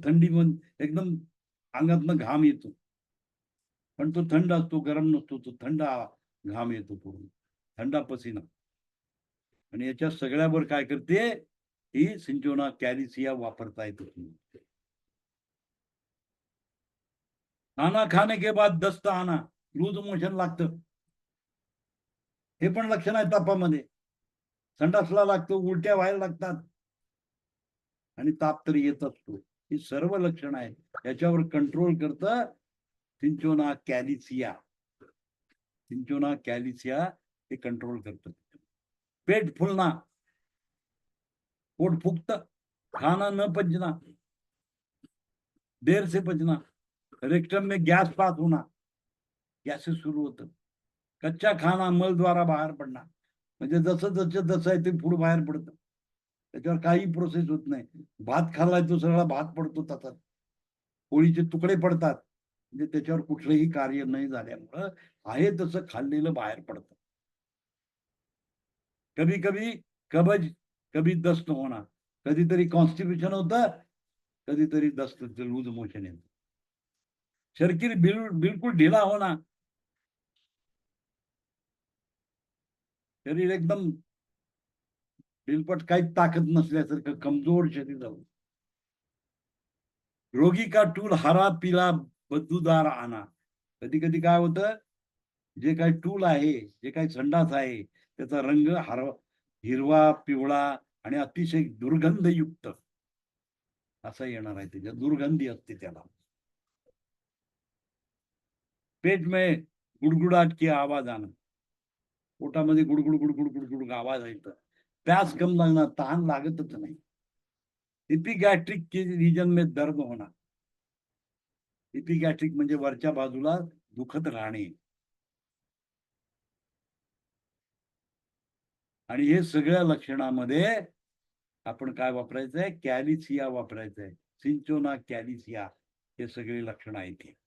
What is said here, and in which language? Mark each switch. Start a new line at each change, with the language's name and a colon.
Marathi: थंडी म्हणजे एकदम अंगातनं घाम येतो. पण तो थंड असतो, गरम नसतो. तो थंड घाम येतो पूर्ण.
Hindi: थंडा पसीना.
Marathi: आणि याच्या सगळ्यावर काय करते? ही सिंचोना कॅलिसिया वापरता येतो.
Hindi: खाना खाने के बाद दस्त आना,
Marathi: लूज मोशन लागतं. हे पण लक्षण आहे तापामध्ये. संडासला लागतो, उलट्या व्हायला लागतात आणि ताप तरी येत असतो. ही सर्व लक्षण आहेत. याच्यावर कंट्रोल करतं सिंचोना कॅलिसिया. सिंचोना कॅलिसिया हे कंट्रोल करतं.
Hindi: पेट फुलना,
Marathi: पोट फुगतं,
Hindi: खाना न पचना, देर से पचना, रेक्टम में गैस पास होना,
Marathi: गॅसेस सुरू होतं.
Hindi: कच्चा खाना मल द्वारा
Marathi: बाहेर पडणार, म्हणजे जसं आहे ते फूड बाहेर पडतं, त्याच्यावर काही प्रोसेस होत नाही. भात खाल्लाय तो सगळा भात पडतो तसाच, पोळीचे तुकडे पडतात, म्हणजे त्याच्यावर कुठलंही कार्य नाही झाल्यामुळं आहे तसं खाल्लेलं बाहेर पडतं.
Hindi: कभी कभी कब्ज, कभी दस्त
Marathi: होणार, कधीतरी कॉन्स्टिप्युशन होतं, कधीतरी दस्त, लूज मोशन येतं. शरीर बिलकुल ढिला होणार, शरीर एकदम बिलपट, काहीच ताकद नसल्यासारखं कमजोर शरीर झालं.
Hindi: रोगी का टूल हरा पिला बदबूदार आना.
Marathi: कधी कधी काय होतं, जे काही टूल आहे, जे काही संडास आहे, त्याचा रंग हिरवा, पिवळा आणि अतिशय दुर्गंधयुक्त असा येणार आहे. त्याच्या दुर्गंधी असते त्याला.
Hindi: पेट में गुडगुडाट की आवाज आना,
Marathi: पोटामध्ये गुडगुड गुडगुड गुडगुड आवाज येतं. प्यास कम लागणार, तहान लागतच नाही.
Hindi: इपिगॅस्ट्रिक के रिजन में दर्द होणार.
Marathi: इपिगॅस्ट्रिक म्हणजे वरच्या बाजूला दुखत राहणे. आणि हे सगळ्या लक्षणामध्ये आपण काय वापरायचंय, कॅलिसिया वापरायचंय. सिंचोना कॅलिसिया हे सगळे लक्षण आहेत.